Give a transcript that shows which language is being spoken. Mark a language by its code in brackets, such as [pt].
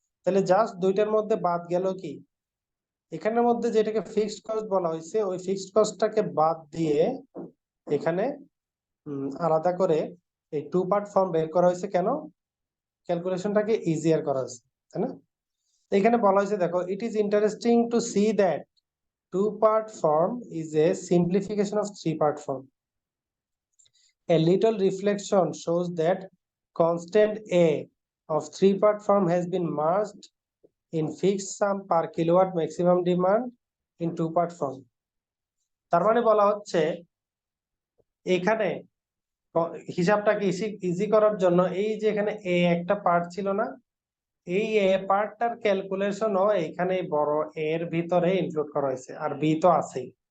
[bn] তাহলে জাস্ট দুইটার মধ্যে বাদ গেল কি, এখানের মধ্যে যেটাকে ফিক্সড কস্ট বলা হয়েছে, ওই ফিক্সড কস্টটাকে বাদ দিয়ে এখানে আলাদা করে এই টু পার্ট ফর্ম বের করা হয়েছে। কেন? ক্যালকুলেশনটাকে ইজিয়ার করা হয়েছে, তাই না? এখানে বলা হয়েছে, দেখো, [en] It is interesting to see that two part form is a simplification of three part form. A little reflection shows that constant A of three-part form has been merged in fixed sum per kilowatt maximum demand in two-part form. [bn] তার মানে বলা হচ্ছে এখানে হিসাবটাকে easy করার জন্য এই যে এখানে এ একটা পার্ট ছিল না, এই এ পার্টটার ক্যালকুলেশনও এখানে বড় এর ভিতরে ইনক্লুড করা হয়েছে, আর বি তো আছেই।